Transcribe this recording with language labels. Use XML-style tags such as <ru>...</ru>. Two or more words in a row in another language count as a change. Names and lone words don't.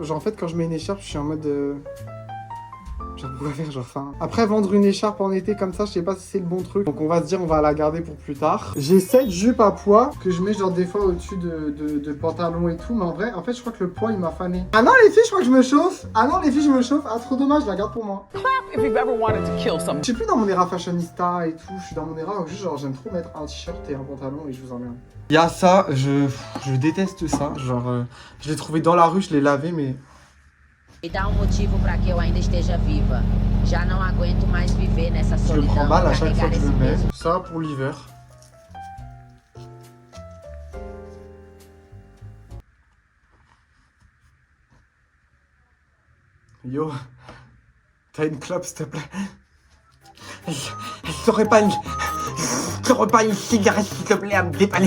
<fr>Genre en fait quand je mets une écharpe, je suis en mode genre pourquoi faire genre enfin. Après vendre une écharpe en été comme ça, je sais pas si c'est le bon truc. Donc on va se dire on va la garder pour plus tard. J'ai cette jupe à poids que je mets genre des fois au-dessus de pantalons et tout. Mais en vrai, en fait je crois que le poids il m'a fané. Ah non les filles, je crois que je me chauffe. Ah non les filles, je me chauffe. Ah trop dommage, je la garde pour moi.</fr> <en>If you've ever wanted to kill someone.</en> <fr>Je suis plus dans mon era fashionista et tout. Je suis dans mon era où juste genre j'aime trop mettre un t-shirt et un pantalon et je vous emmerde. Il y a ça, je déteste ça. Genre je l'ai trouvé dans la rue, je l'ai lavé mais...</fr> <pt>Me dá motivo pra que eu ainda esteja viva. Já não aguento mais viver nessa</pt> <fr>Je le prends</fr> <pt>solidão.</pt> <fr>mal à chaque fois</fr> <pt>Carregar</pt> <fr>que je</fr> <pt>esse</pt> <fr>le mets.</fr> <pt>peso.</pt> <fr>Ça pour l'hiver. Yo, t'as une clope s'il te plaît? T'aurais pas une cigarette s'il te plaît à me dépanner?</fr>